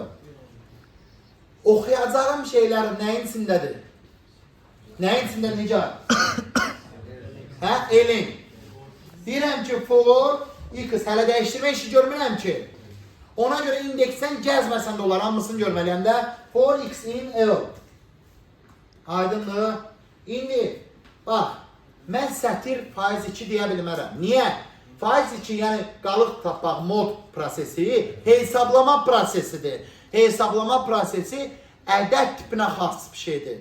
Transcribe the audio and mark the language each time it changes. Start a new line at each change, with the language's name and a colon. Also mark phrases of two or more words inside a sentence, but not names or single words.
Azerbaijani: Oxuyacağım şeylər nəyin içindədir? Nəyin içində Nicar? Hə, elin. Deyirəm ki,
English: for x,
Azerbaijani: hələ dəyişdirmə işi görmürəm ki. Ona görə indeksdən gəzməsən də olar, hamısını görməliyəm də.
English: For x in L. Aydındır.
Azerbaijani: İndi, bax, mən sətir faiz 2 deyə bilmərəm. Niyə? Faiz 2, yəni qalıq tapmaq mod prosesi, hesablama prosesidir. Hesablama prosesi ədəd tipinə xas bir şeydir.